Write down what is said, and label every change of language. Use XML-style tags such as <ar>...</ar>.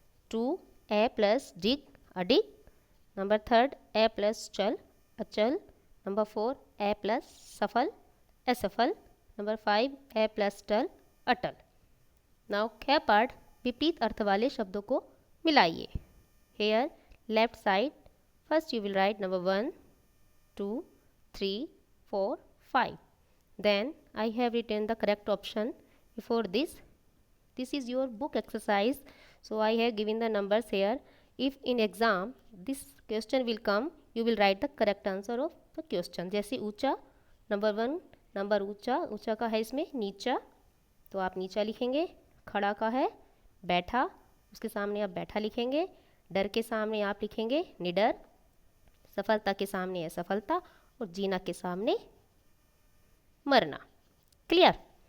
<hi>2 ए plus डिग अडिग। Number 3 ए plus चल अचल। नंबर 4 ए प्लस सफल असफल। नंबर 5 ए प्लस टल अटल। नाउ ख पार्ट विपरीत अर्थ वाले शब्दों को मिलाइए।</hi> <en>Here left side first you will write number 1 2 3 4 5 then I have written the correct option before this. This is your book exercise, so I have given the numbers here. If in exam this question will come, you will write the correct answer of the question.</en> <hi>जैसे ऊंचा number 1 number ऊंचा ऊंचा का है इसमें नीचा तो आप नीचा लिखेंगे। खड़ा का है बैठा उसके सामने आप बैठा लिखेंगे। डर के सामने आप लिखेंगे निडर। सफलता के सामने असफलता और जीना के सामने मरना। क्लियर।</hi>